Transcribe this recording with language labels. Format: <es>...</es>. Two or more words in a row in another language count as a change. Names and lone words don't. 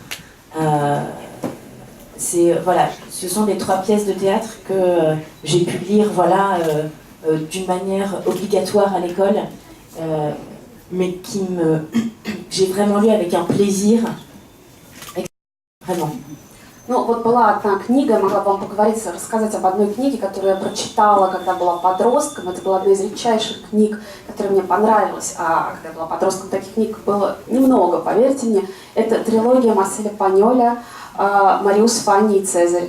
<fr>Voilà, ce sont les 3 pièces de théâtre que j'ai pu lire d'une manière obligatoire à l'école. Mais j'ai vraiment lu avec un plaisir. Vraiment.</fr> <ru>Ну, вот была одна книга, я могла бы вам рассказать об одной книге, которую я прочитала, когда была подростком. Это была одна из редчайших книг, которая мне понравилась. А когда я была подростком, таких книг было немного, поверьте мне. Это трилогия Марселя Паньоля «Мариус, Фанни и Цезарь».</ru>